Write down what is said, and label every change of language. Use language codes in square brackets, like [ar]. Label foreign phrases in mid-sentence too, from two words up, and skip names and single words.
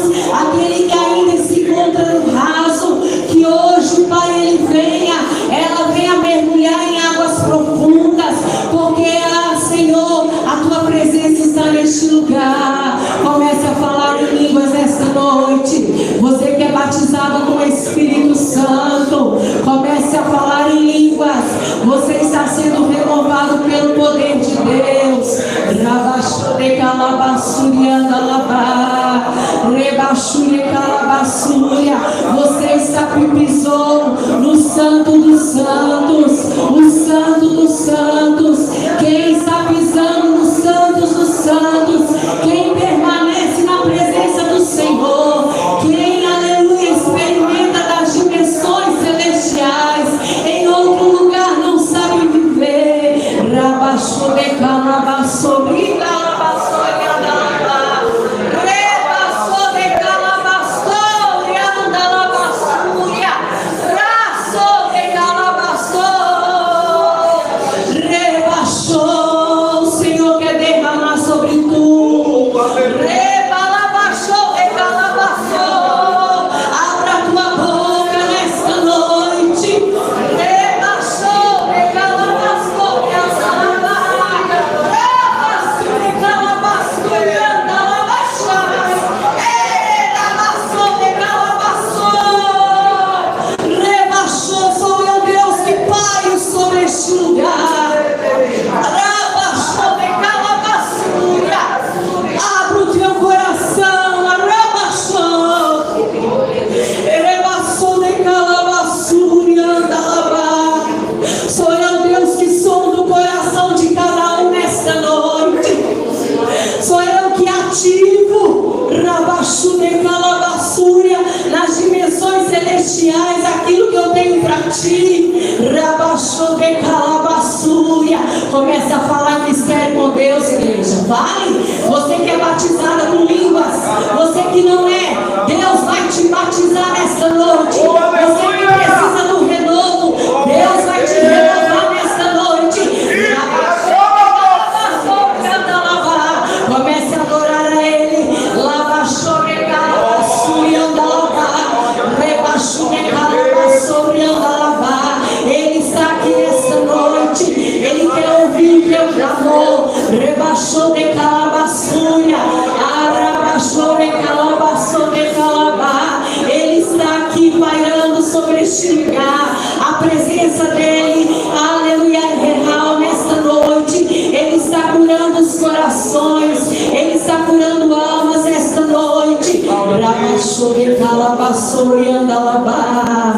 [pt] Aquele que ainda se encontra no raso, que hoje, Pai, ela venha mergulhar em águas profundas, porque, Senhor, a tua presença está neste lugar. Comece a falar em línguas nesta noite. Você que é batizado com o Espírito Santo, comece a falar em línguas. Você está sendo renovado pelo poder de Deus. Rabachore calabassuria dalabá, rebachure calabassuria. Você está pisou no Santo dos Santos, o Santo dos Santos. Quem está pisando nos Santos dos Santos, quem permanece na presença do Senhor, quem, aleluia, experimenta das dimensões celestiais, em outro lugar não sabe viver. Rabachou de calabassuria, calabassuria dalabá, rebaçou de calabassuria dalabassuria, raçou de calabassuria, rebaixou. O Senhor quer derramar sobre tu. Rebalabaixou de calabassuria. Abra a tua boca nesta noite. Rebaixou de calabassuria dalabá, rebaixou de calabassuria dalabá, rebaixou de calabassuria. Rebaixou. Sou eu, Deus, que pairo sobre este lugar. Rabaixou de calabassuria. Abra o teu coração. Rabaixou. Rebaixou de calabassuria dalabá. Sou eu, Deus, que sou do coração de cada um nesta noite. Sou eu que ativo, Rabaxu de calabassuria, nas dimensões celestiais, aquilo que eu tenho para ti. Rabaxu de calabassuria. Comece a falar mistério com Deus, igreja. Vai. Você que é batizada com línguas, você que não é, Deus vai te batizar nesta noite. Você que precisa do renovo, Deus vai te renovar nesta noite. Comece a adorar a Ele. Lavachore calabassuria andalabá, rebachore calabassuria andalabá. Ele está aqui nesta noite. Ele quer ouvir o teu clamor. Rebachore calabassuria, arabachore calabassuria calabá. Ele está aqui pairando sobre este lugar. A presença dele, aleluia, é real nesta noite. Ele está curando os corações, Ele está curando almas nesta noite. Rabachore calabassuria andalabá.